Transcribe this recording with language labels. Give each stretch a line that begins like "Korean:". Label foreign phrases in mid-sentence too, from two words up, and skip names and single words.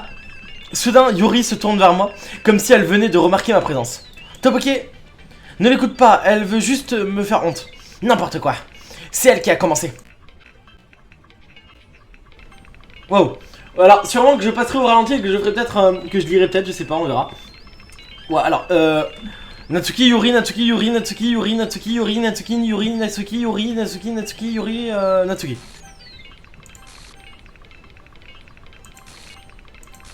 French: Soudain, Yuri se tourne vers moi, comme si elle venait de remarquer ma présence. Topoki, ne l'écoute pas, elle veut juste me faire honte. N'importe quoi. C'est elle qui a commencé. Wow. Alors, sûrement que je passerai au ralenti et que je ferai peut-être... que je lirai peut-être, je sais pas, on verra. Ouais, alors, Natsuki, Yuri, Natsuki, Yuri, Natsuki, Yuri, Natsuki, Yuri, Natsuki, Yuri, Natsuki, Yuri, Natsuki, Natsuki, Yuri, Natsuki.